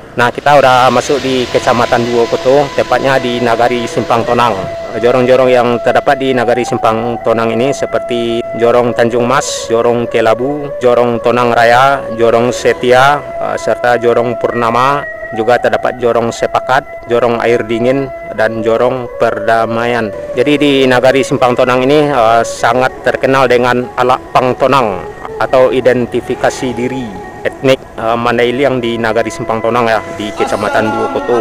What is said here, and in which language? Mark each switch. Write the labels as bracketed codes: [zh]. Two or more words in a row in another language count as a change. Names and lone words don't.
[id] Nah, kita udah masuk di Kecamatan Duokoto, tepatnya di Nagari Simpang Tonang. Jorong-jorong yang terdapat di Nagari Simpang Tonang ini seperti Jorong Tanjung Mas, Jorong Kelabu, Jorong Tonang Raya, Jorong Setia, serta Jorong Purnama. Juga terdapat Jorong Sepakat, Jorong Air Dingin, dan Jorong Perdamaian. Jadi di Nagari Simpang Tonang ini sangat terkenal dengan Alak Pang Tonang atau identifikasi diri etnik Mandailing di Nagari Simpang Tonang ya, di Kecamatan Duokoto.